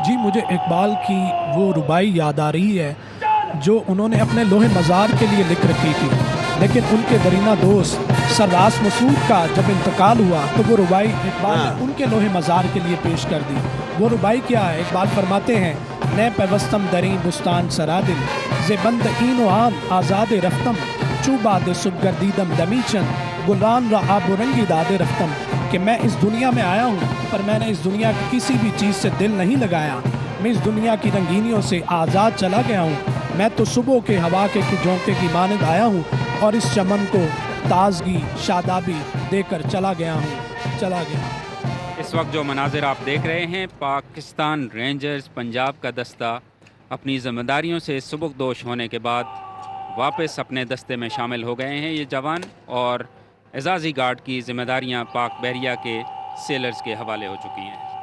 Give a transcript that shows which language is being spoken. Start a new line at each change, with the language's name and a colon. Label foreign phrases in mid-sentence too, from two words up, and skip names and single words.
Urdu: جی, مجھے اقبال کی وہ ربائی یاد آ رہی ہے جو انہوں نے اپنے لوح مزار کے لیے لکھ رکھی تھی, لیکن ان کے درینہ دوست سر راس مسعود کا جب انتقال ہوا تو وہ ربائی اقبال نے ان کے لوح مزار کے لیے پیش کر دی. وہ ربائی کیا ہے؟
Persian: اقبال فرماتے ہیں نئے پیوستم دریں بستان سرادل ز بند این و آن آزاد رفتم چوباد صبح گردیدم دمیچن گلان را آب و رنگی دادے رفتم.
Urdu: کہ میں اس دنیا میں آیا ہوں پر میں نے اس دنیا کی کسی بھی چیز سے دل نہیں لگایا, میں اس دنیا کی رنگینیوں سے آزاد چلا گیا ہوں. میں تو صبح کے ہوا کے جھونکے کی مانند آیا ہوں اور اس چمن کو تازگی شادابی دے کر چلا گیا ہوں. اس وقت جو مناظر آپ دیکھ رہے ہیں، پاکستان رینجرز پنجاب کا دستہ اپنی ذمہ داریوں سے سبکدوش ہونے کے بعد واپس اپنے دستے میں شامل ہو گئے ہیں یہ جوان، اور اعزازی گارڈ کی ذمہ داریاں پاک بحریہ کے سیلرز کے حوالے ہو چکی ہیں.